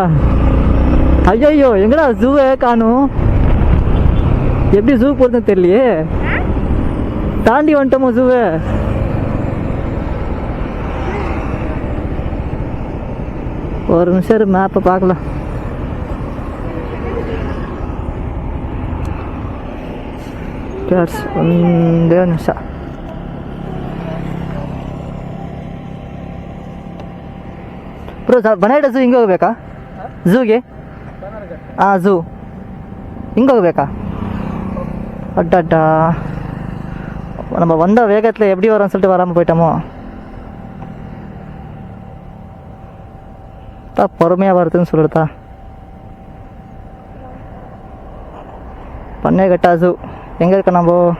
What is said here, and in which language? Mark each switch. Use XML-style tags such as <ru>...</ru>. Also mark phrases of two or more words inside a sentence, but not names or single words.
<ta>ஐயோ எங்கடா ஜூவே காணும், எப்படி ஜூ போகிறதுன்னு தெரியலையே. தாண்டி வந்துட்டோமோ ஜூவை. ஒரு நிமிஷம் மேப்பை பார்க்கலாம்.</ta> <kn>ಒಂದೇ ನಿಮಿಷ. ಬ್ರೋ ಬನಾಡ ಝೂ ಹಿಂಗೆ ಹೋಗ್ಬೇಕಾ? ಝೂಗೆ? ಹಾಂ ಝೂ ಹಿಂಗೆ ಹೋಗ್ಬೇಕಾ?</kn> <ta>அட்டா நம்ம வந்த வேகத்தில் எப்படி வரோம்னு சொல்லிட்டு வராமல் போயிட்டோமோ. பொறுமையாக வருதுன்னு சொல்லுடா. பண்ணைக்கட்டா ஜூ எங்கே இருக்க நம்ம?</ta>